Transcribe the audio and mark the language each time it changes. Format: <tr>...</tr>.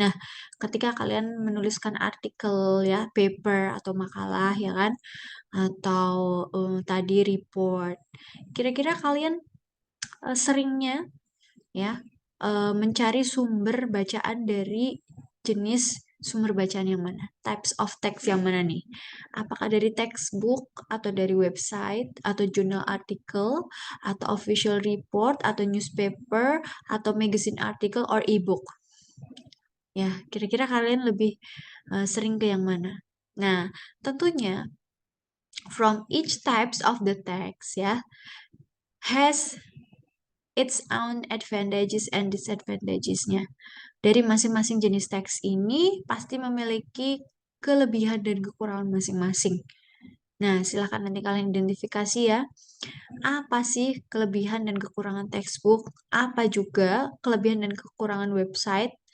<id>Nah, ketika kalian menuliskan artikel ya, paper atau makalah ya kan, atau tadi report, kira-kira kalian seringnya ya mencari sumber bacaan dari jenis sumber bacaan yang mana?</id> <en>Types of text</en> <id>yang mana nih? Apakah dari textbook atau dari website atau journal article atau official report atau newspaper atau magazine article or ebook? Ya, kira-kira kalian lebih sering ke yang mana? Nah, tentunya</id> <en>from each types of the text ya has its own advantages and disadvantages-nya.</en> <id>Dari masing-masing jenis teks ini pasti memiliki kelebihan dan kekurangan masing-masing. Nah, silahkan nanti kalian identifikasi ya. Apa sih kelebihan dan kekurangan textbook? Apa juga kelebihan dan kekurangan website?</id>